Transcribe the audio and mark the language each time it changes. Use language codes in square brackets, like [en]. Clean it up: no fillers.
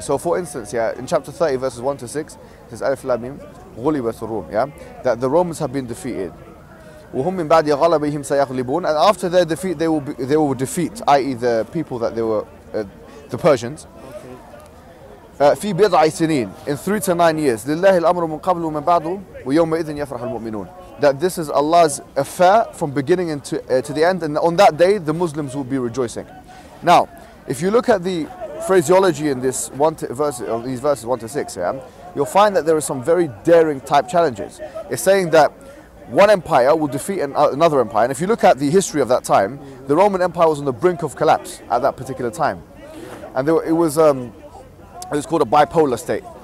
[en] So, for instance, yeah, in chapter 30, verses 1 to 6, it says Alif Lam Mim, ghulibat ar-Rum, yeah, that the Romans have been defeated. [ar] وَهُمْ مِنْ بَعْدِ غَلَبِهِمْ سَيَغْلِبُونَ, [en] and after their defeat, they will defeat, i.e. the people that they were, the Persians. [ar] في بضع سنين, [en] in 3 to 9 years. [ar] لله الأمر من قبل ومن بعده ويومئذ يفرح المؤمنون. [en] That this is Allah's affair from beginning to the end, and on that day the Muslims will be rejoicing. Now, if you look at the phraseology in this these verses 1 to 6, yeah, you'll find that there are some very daring type challenges. It's saying that one empire will defeat another empire, and if you look at the history of that time, the Roman Empire was on the brink of collapse at that particular time, and it was called a bipolar state.